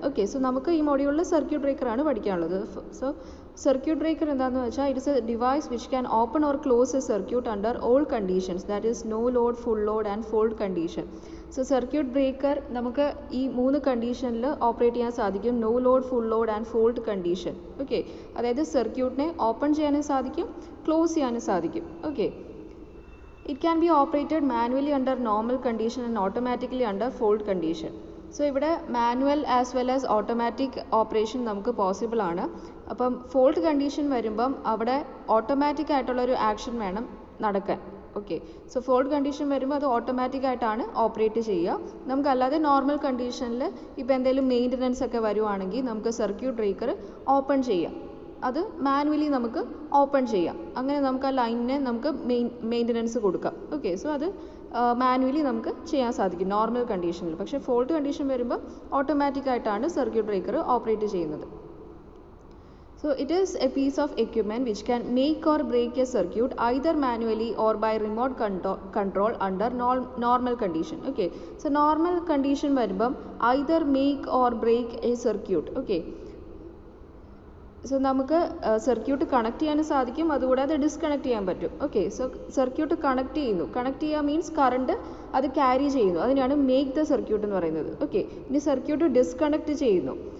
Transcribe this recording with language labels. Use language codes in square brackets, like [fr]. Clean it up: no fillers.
[ml] Okay, so നമുക്ക് ഈ മൊഡ്യൂളിൽ സർക്യൂട്ട് ബ്രേക്കറാണ് പഠിക്കാനുള്ളത്. സോ സർക്യൂട്ട് ബ്രേക്കർ എന്താണെന്ന് വെച്ചാൽ [en] It's a device which can open or close a circuit under all conditions, that is no load, full load and fault condition. [ml] So circuit breaker നമുക്ക് ഈ 3 കണ്ടീഷനിൽ operate ചെയ്യാൻ സാധിക്കും. [en] No load, full load and fault condition. [ml] Okay, അതായത് സർക്യൂട്ടിനെ open ചെയ്യാനും സാധിക്കും, close ചെയ്യാനും സാധിക്കും. [en] Okay, it can be operated manually under normal condition and automatically under fault condition. [ml] So ഇവിടെ manual as well as automatic operation നമുക്ക് possible ആണ്. അപ്പം ഫോൾട്ട് കണ്ടീഷൻ വരുമ്പം അവിടെ ഓട്ടോമാറ്റിക് ആയിട്ടുള്ളൊരു ആക്ഷൻ വേണം നടക്കാൻ. ഓക്കെ, സോ ഫോൾട്ട് കണ്ടീഷൻ വരുമ്പോൾ അത് ഓട്ടോമാറ്റിക് ആയിട്ടാണ് ഓപ്പറേറ്റ് ചെയ്യുക. നമുക്കല്ലാതെ നോർമൽ കണ്ടീഷനിൽ ഇപ്പോൾ എന്തെങ്കിലും മെയിൻ്റനൻസ് ഒക്കെ വരുവാണെങ്കിൽ നമുക്ക് സർക്യൂട്ട് ബ്രേക്കർ ഓപ്പൺ ചെയ്യാം, അത് മാനുവലി നമുക്ക് ഓപ്പൺ ചെയ്യാം. അങ്ങനെ നമുക്ക് ആ ലൈനിനെ നമുക്ക് മെയിൻ്റനൻസ് കൊടുക്കാം. ഓക്കെ, സോ അത് മാനുവലി നമുക്ക് ചെയ്യാൻ സാധിക്കും നോർമൽ കണ്ടീഷനിൽ. പക്ഷേ ഫോൾട്ട് കണ്ടീഷൻ വരുമ്പോൾ ഓട്ടോമാറ്റിക് ആയിട്ടാണ് സർക്യൂട്ട് ബ്രേക്കർ ഓപ്പറേറ്റ് ചെയ്യുന്നത്. [en] So it is a piece of equipment which can make or break a circuit either manually or by remote control under normal condition. Okay, so normal condition [ml] വരുമ്പം [en] either make or break a circuit. [ml] Okay, so നമുക്ക് circuit connect ചെയ്യാനും സാധിക്കും, അതുകൂടാതെ disconnect ചെയ്യാൻ പറ്റും. Okay, so circuit connect ചെയ്യുന്നു, connect ചെയ്യുക means current അത് ക്യാരി ചെയ്യുന്നു, അതിനാണ് മേക്ക് ദ സർക്യൂട്ട് എന്ന് പറയുന്നത്. ഓക്കെ, ഇനി സർക്യൂട്ട് ഡിസ്കണക്ട് ചെയ്യുന്നു,